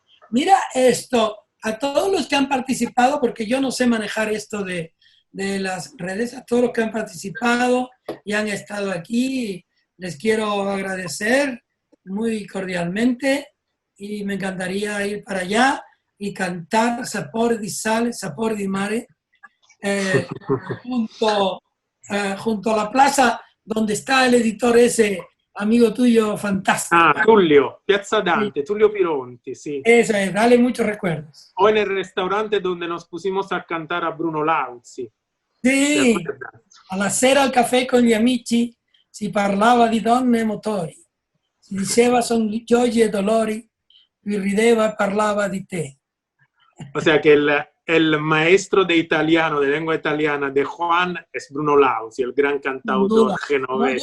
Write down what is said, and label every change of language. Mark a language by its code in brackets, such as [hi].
[es] Mira esto, a todos los que han participado, porque yo no sé manejar esto de las redes, a todos los que han participado y han estado aquí, les quiero agradecer muy cordialmente, y me encantaría ir para allá y cantar Sapore di Sale, Sapore di Mare, junto a la plaza donde está el editor ese, amigo tuyo, fantástico. Tullio, Piazza Dante, sí. Tullio Pironti, sí. Eso es, dale muchos recuerdos. O en el restaurante donde nos pusimos a cantar a Bruno Lauzi. [it] Sì, alla sera al caffè con gli amici si parlava di donne e motori, si diceva son gioie e dolori, si rideva e parlava di te. [es] O sea que el maestro de italiano, de lengua italiana de Juan es Bruno Lauzi, el gran cantautor genovés.